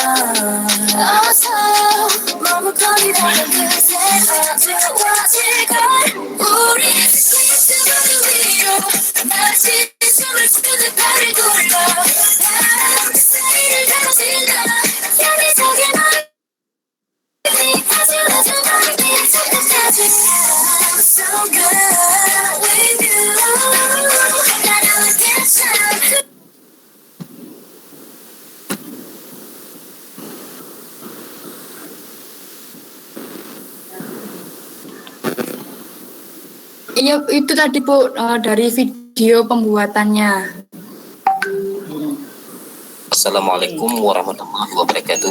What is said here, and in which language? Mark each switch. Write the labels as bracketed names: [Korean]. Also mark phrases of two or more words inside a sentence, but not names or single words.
[Korean] 어서 머뭇거리다가 그새 어두워질걸. 우리 스위스바드 위로 마치 숨을 쉬는 발을 굴러 바람 그 사이를 가로질러 여기저기 너를 아주 멀리 찾아가지. [English] I'm so good with you. [Korean] 나는 괜찮아. [Indonesian] Iya, itu tadi Bu, dari video pembuatannya. [Arabic] السلام عليكم ورحمة الله وبركاته.